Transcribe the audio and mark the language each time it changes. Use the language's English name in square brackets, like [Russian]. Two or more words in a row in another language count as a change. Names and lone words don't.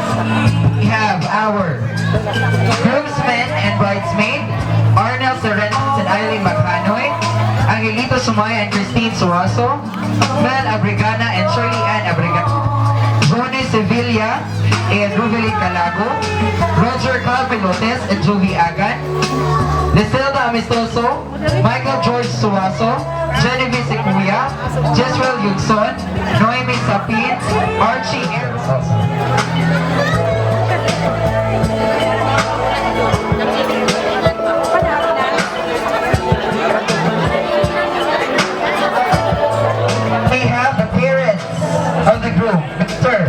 [English] We have our groomsmen and bridesmaid, Arnel Serenos and Eileen Macanoy, Angelito Sumay and Christine Suaso, Mel Abrigana and Shirley Ann Abrigana, Johnny Sevilla and Ruvelin Calago, Roger Calpilotes and Jovi Agan, Liselda Amistoso, Michael George Suaso, Genevieve Sequia, Jesrel Yugson, Noemi Sapin, Archie We have the parents of the group, Mr.